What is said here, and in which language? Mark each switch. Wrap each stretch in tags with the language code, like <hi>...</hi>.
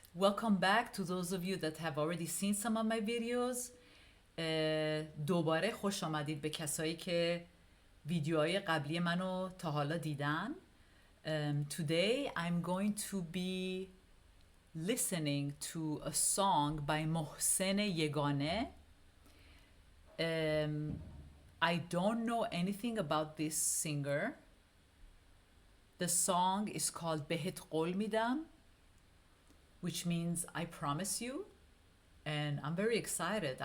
<en>Welcome back to those of you that have already seen some of my videos.</en> <fa>دوباره خوش آمدید به کسایی که ویدیوهای قبلی منو تا حالا دیدن.</fa> <en>Today I'm going to be listening to a song by Mohsen Yeganeh. I don't know anything about this singer. The song is called بهت قول میدم, which means I promise you, and I'm very excited.</en>